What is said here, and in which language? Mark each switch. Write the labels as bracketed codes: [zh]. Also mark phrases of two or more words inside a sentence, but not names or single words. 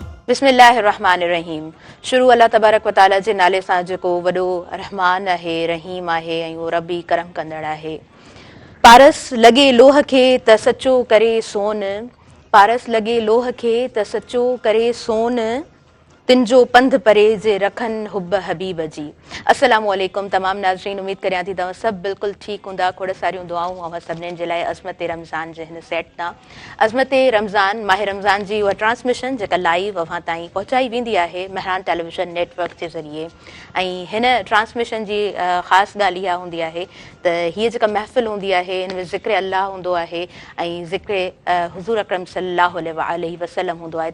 [ar] बिस्मिल्लाहिर्रहमानिर्रहीम। [sd] शुरू अल्लाह [ar] تبارك وتعالى [sd] जे नाले सां जेको वॾो रहमान आहे, रहीम आहे ऐं उहो रबी करम कंदड़ आहे। पारस लॻे लोह खे त सचो करे सोन, पारस लॻे लोह खे त सचो करे सोन, तिन जो पंध परे जे रखन हुब हबीब जी। [ar] السلام عليكم [sd] तमाम नाज़रीन, उम्मीद करियां थी तव्हां सभु बिल्कुलु ठीकु हूंदा। खोड़ सारियूं दुआऊं अवां सभिनीनि जे लाइ अज़मत रमज़ान जे हिन सेट तां। अज़मत रमज़ान माह रमज़ान जी उहा ट्रांसमिशन जेका लाइव अवां ताईं पहुचाई वेंदी आहे महरान टेलीविज़न नेटवर्क जे ज़रिए। ऐं हिन ट्रांसमिशन जी ख़ासि ॻाल्हि इहा हूंदी आहे त हीअ जेका महफ़िल हूंदी आहे हिन में ज़िक्र अल्लाह हूंदो आहे ऐं ज़िक्र हुज़ूर अकरम [ar] صلى الله عليه وسلم [sd] हूंदो आहे।